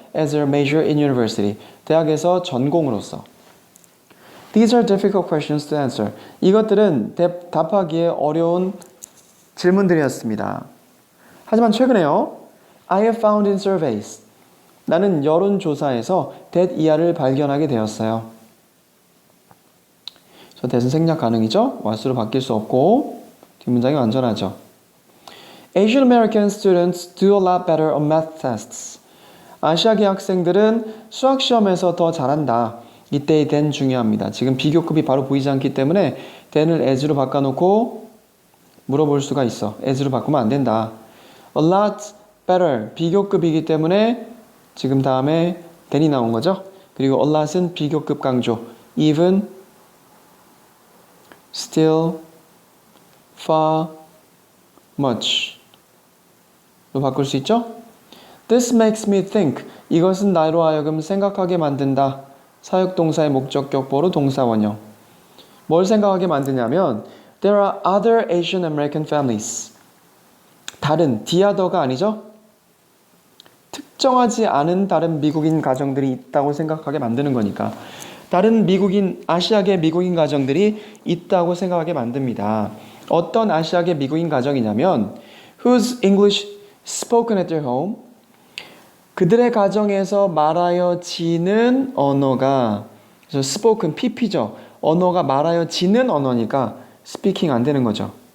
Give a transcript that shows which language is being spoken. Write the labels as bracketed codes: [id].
[en] As a major in university, [ko] 대학에서 전공으로서. [en] These are difficult questions to answer. [ko] 이것들은 답하기에 어려운 질문들이었습니다. 하지만 최근에요. [en] I have found in surveys. [ko] 나는 여론조사에서 that 이하를 발견하게 되었어요. that은 생략 가능이죠. what으로 바뀔 수 없고 뒷문장이 완전하죠. [en] Asian American students do a lot better on math tests. [ko] 아시아계 학생들은 수학 시험에서 더 잘한다. 이때의 then 중요합니다. 지금 비교급이 바로 보이지 않기 때문에 then을 as로 바꿔놓고 물어볼 수가 있어. as로 바꾸면 안 된다. A lot better, 비교급이기 때문에 지금 다음에 then이 나온 거죠. 그리고 a lot은 비교급 강조. even, still, far, much 로 바꿀 수 있죠. [en] This makes me think. [ko] 이것은 나로 하여금 생각하게 만든다. 사역동사의 목적격보로 동사 원형. 뭘 생각하게 만드냐면 [en] There are other Asian American families. [ko] 다른, the other가 아니죠? 특정하지 않은 다른 미국인 가정들이 있다고 생각하게 만드는 거니까 다른 아시아계 미국인 가정들이 있다고 생각하게 만듭니다. 어떤 아시아계 미국인 가정이냐면 [en] Whose English spoken at their home? [ko] 그들의 가정에서 말하여지는 언어가 그래서 spoken, pp죠. 언어가 말하여지는 언어니까 speaking 안 되는 거죠.